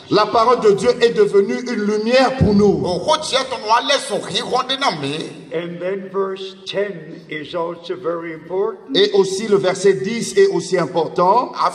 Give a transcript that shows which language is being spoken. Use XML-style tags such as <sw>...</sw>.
<fr>La parole de Dieu est devenue une lumière pour nous.</fr> <en>And then verse 10 is also very important.</en> <fr>Et aussi le verset 10 est aussi important.</fr>